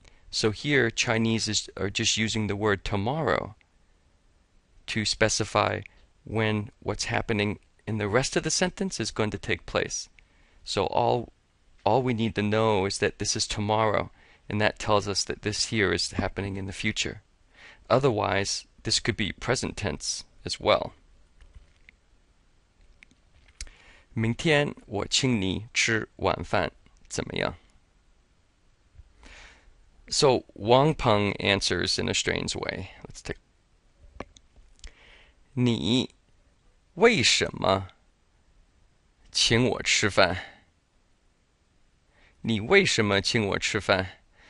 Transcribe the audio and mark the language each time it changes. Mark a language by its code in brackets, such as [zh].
[en] So here Chinese are just using the word tomorrow to specify when what's happening in the rest of the sentence is going to take place. So all we need to know is that this is tomorrow, and that tells us that this here is happening in the future. Otherwise, this could be present tense as well. [zh] 明天我请你吃晚饭，怎么样? [en] So Wang Peng answers in a strange way. Let's take. [zh] 你为什么请我吃饭? 你为什么请我吃饭?